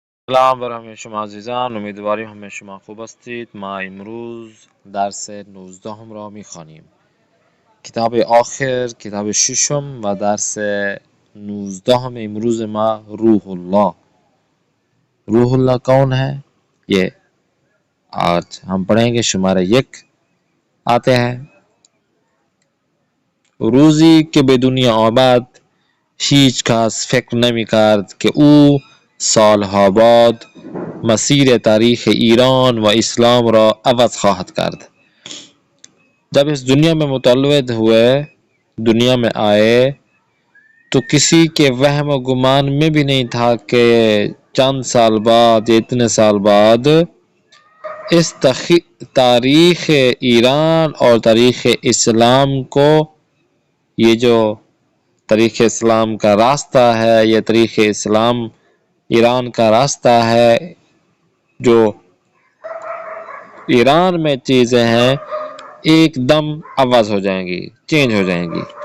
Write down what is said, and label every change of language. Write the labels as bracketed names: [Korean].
[Persian] سلام بر همه شما عزیزان، امیدواریم همه شما خوب هستید. ما امروز درس 19 را میخوانیم. کتاب آخر، کتاب ششم و درس 19 امروز ما روح الله. [Urdu] روح الله کون ہے؟ یہ آج ہم پڑھیں گے. شمارہ 1 آتے ہیں: [Persian] روزی که به دنیا آمد هیچ کس فکر نمی کرد که او سالها بعد مسیر تاریخ ایران و اسلام را عوض خواهد کرد. [Urdu] جب اس دنیا میں متولد ہوئے، دنیا میں آئے، تو کسی کے وہم و گمان میں بھی نہیں تھا کہ چند سال بعد یا اتنے سال بعد اس تاریخ ایران اور تاریخ اسلام کو، یہ جو تاریخ اسلام کا راستہ ہے، یہ تاریخ اسلام ایران کا راستہ ہے، جو ایران میں چیزیں ہیں ایک دم عوض ہو جائیں گی، چینج ہو جائیں گی.